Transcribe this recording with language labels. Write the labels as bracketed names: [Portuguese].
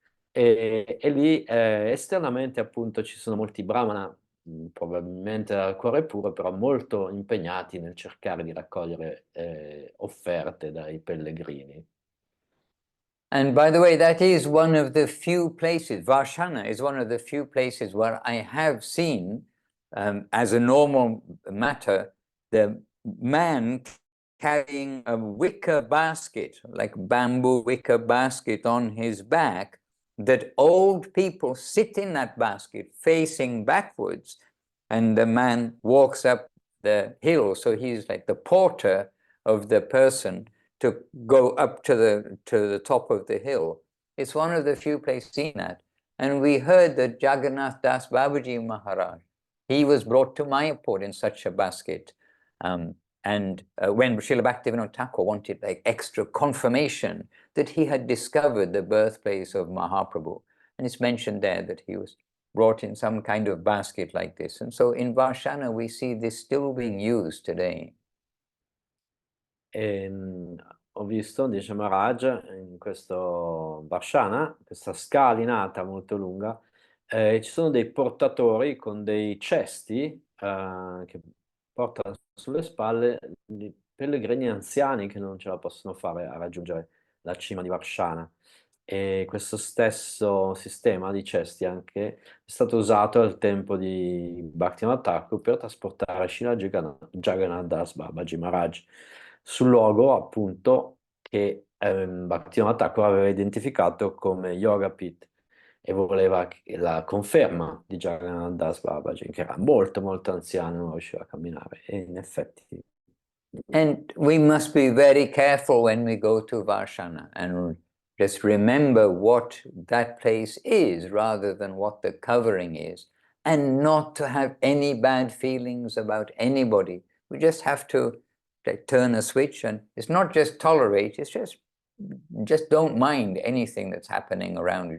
[Italian] E lì esternamente appunto ci sono molti brahmana, probabilmente dal cuore puro, però molto impegnati nel cercare di raccogliere offerte dai pellegrini. [English] And by the way, that is one of the few places, Varshana is one of the few places where I have seen, as a normal matter, the man carrying a wicker basket, like bamboo wicker basket on his back, that old people sit in that basket facing backwards, and the man walks up the hill. So he's like the porter of the person to go up to the top of the hill. It's one of the few places seen that. And we heard that Jagannath Das Babaji Maharaj, he was brought to Mayapur in such a basket. When Srila Bhaktivinoda Thakur wanted like extra confirmation that he had discovered the birthplace of Mahaprabhu, and it's mentioned there that he was brought in some kind of basket like this. And so in Varshana we see this still being used today. [Italian] Ho visto, dice Maharaj, in questo Varshana, questa scalinata molto lunga, ci sono dei portatori con dei cesti che portano sulle spalle di pellegrini anziani che non ce la possono fare a raggiungere la cima di Varshana. E questo stesso sistema di cesti anche è stato usato al tempo di Bhaktivinoda Thakur per trasportare Srila Jagannath Das Babaji Maharaj sul luogo appunto che Bhaktivinoda Thakur aveva identificato come Yoga Pit e voleva la conferma di Jagannath Das Babaji, che era molto molto anziano, non riusciva a camminare, e in effetti. [English] And we must be very careful when we go to Varshana and just remember what that place is rather than what the covering is, and not to have any bad feelings about anybody. We just have to turn a switch, and it's not just tolerate, it's just don't mind anything that's happening around you.